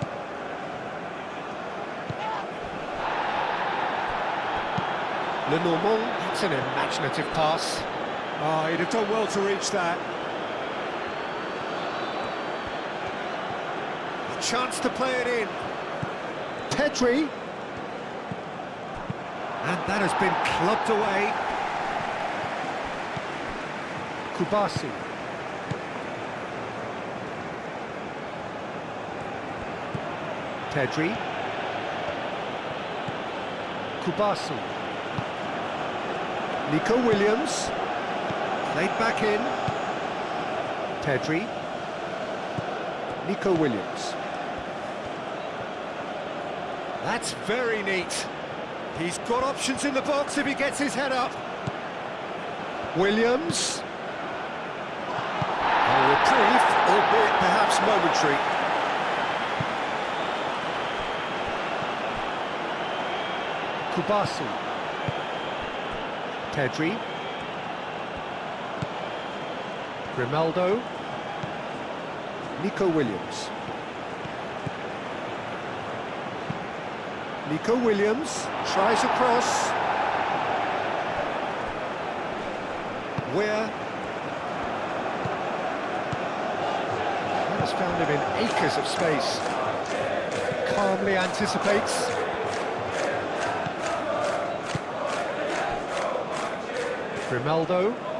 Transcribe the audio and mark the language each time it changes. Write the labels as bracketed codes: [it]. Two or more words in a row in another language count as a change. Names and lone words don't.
[en] Lenormand, that's an imaginative pass. Oh, he'd have done well to reach that. A chance to play it in. Pedri. And that has been clubbed away. Kubasi. Pedri. Kubasi. Nico Williams. Played back in. Pedri. Nico Williams. That's very neat. He's got options in the box if he gets his head up. Williams. A reprieve, albeit perhaps momentary. Kubasi. Pedri. Grimaldo. Nico Williams. Nico Williams tries a cross. Where? He has found him in acres of space. Calmly anticipates. Grimaldo.